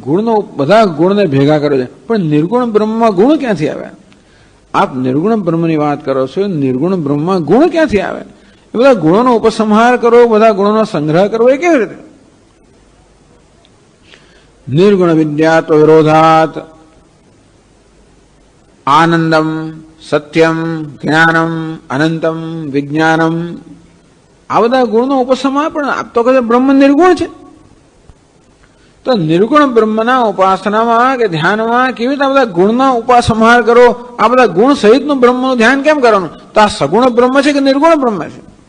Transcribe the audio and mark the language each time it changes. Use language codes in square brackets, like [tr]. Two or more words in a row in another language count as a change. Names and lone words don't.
[gu] ગુણનો બધા ગુણને ભેગા કરો છે, પણ નિર્ગુણ બ્રહ્મમાં ગુણ ક્યાંથી આવે? આપ નિર્ગુણ બ્રહ્મની વાત કરો છો, નિર્ગુણ બ્રહ્મમાં ગુણ ક્યાંથી આવે? એ બધા ગુણોનો ઉપસંહાર કરો, બધા ગુણોનો સંગ્રહ કરવો એ કેવી રીતે? નિર્ગુણ વિદ્યા તો વિરોધાત [sa] આનંદમ સત્યમ જ્ઞાનમ અનંતમ વિજ્ઞાનમ, [gu] આ બધા ગુણનો ઉપસંહાર. પણ આપ તો કહે બ્રહ્મ નિર્ગુણ છે. તો નિર્ગુણ બ્રહ્મના ઉપાસનામાં કે ધ્યાનમાં કેવી રીતે બધા ગુણનો ઉપસંહાર કરો? આ બધા ગુણ સહિતનું બ્રહ્મનું ધ્યાન કેમ કરવાનું? તો આ સગુણ બ્રહ્મ છે કે નિર્ગુણ બ્રહ્મ છે?